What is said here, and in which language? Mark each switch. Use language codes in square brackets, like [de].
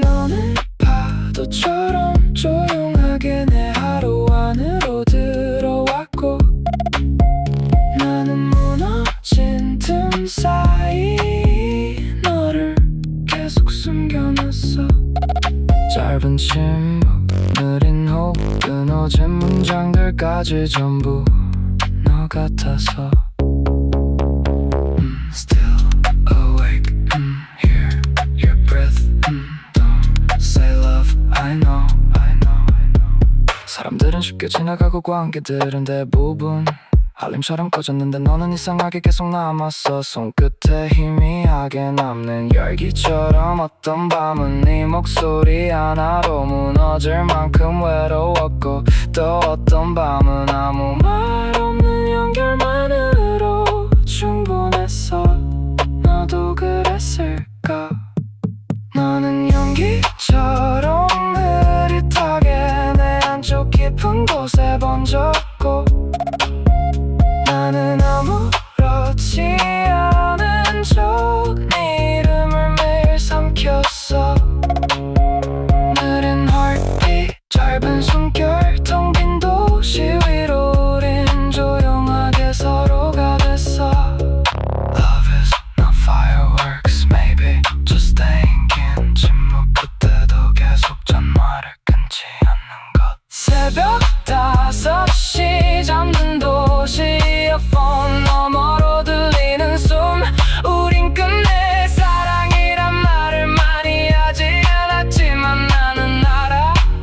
[ko] 너는 파도처럼 조용하게 내 하루 안으로 들어왔고 나는 무너진 틈 사이 너를 계속 숨겨놨어. 짧은 침묵 느린 호흡 끊어진 문장들까지 전부 너 같아서 [en] Still awake, hear your breath, don't say love, I know, I know, I know. [ko] 사람들은 쉽게 지나가고 관계들은 대부분 알림처럼 꺼졌는데 너는 이상하게 계속 남았어. 손끝에 희미하게 남는 열기처럼 어떤 밤은 네 목소리 하나로 무너질 만큼 외로웠고 또 어떤 밤은 아무 말 없는 연결만으로 충분했어. 너도 그랬을까? 너는 연기처럼 흐릿하게 내 안쪽 깊은 곳에 번졌고 나는 아무렇지 않은 척 네 이름을 매일 삼켰어. 느린 heartbeat 짧은 숨결 텅 빈 도시 위로 우린 조용하게 서로가 됐어. [en] Love is not fireworks, maybe just thinking. [ko] 침묵 끝에도 계속 전화를 끊지 않는 것. 새벽 5시 잠든 도시 이어폰 너머로 들리는 숨. 우린 끝내 사랑이란 말을 많이 하지 않았지만 나는 알아.